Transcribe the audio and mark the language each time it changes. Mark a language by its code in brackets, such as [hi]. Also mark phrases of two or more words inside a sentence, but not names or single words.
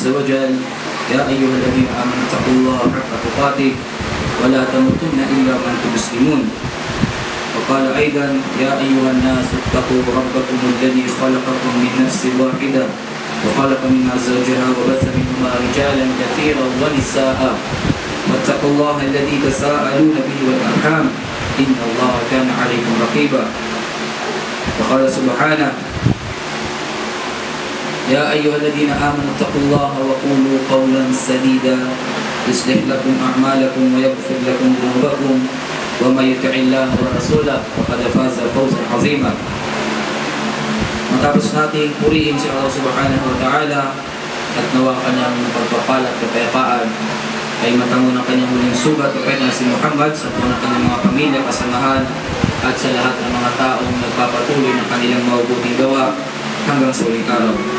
[ar] وجل يا أيها الذين آمنوا اتقوا الله حق تقاته ولا تموتن إلا وأنتم مسلمون وقال أيضا يا أيها الناس اتقوا ربكم الذي خلقكم من نفس واحدة وخلق منها زوجها وبث منهما رجالا كثيرا ونساء واتقوا الله الذي تساءلون به والأرحام إن الله كان عليكم رقيبا وقال سبحانه يا أيها الذين آمنوا اتقوا الله وقولوا قولا سديدا يصلح لكم أعمالكم ويغفر لكم ذنوبكم ومن يطع الله ورسوله فقد فاز فوزا عظيما. [tl] Matapos nating purihin si Allah [ar] سبحانه وتعالى [tl] at nawa kanyang pagpapala at kapayapaan ay matango ng kanyang muling sugat o na si Muhammad sa buong ng kanyang mga pamilya, kasamahan at sa lahat ng mga taong nagpapatuloy ng kanilang mabubuting gawa hanggang sa uling araw.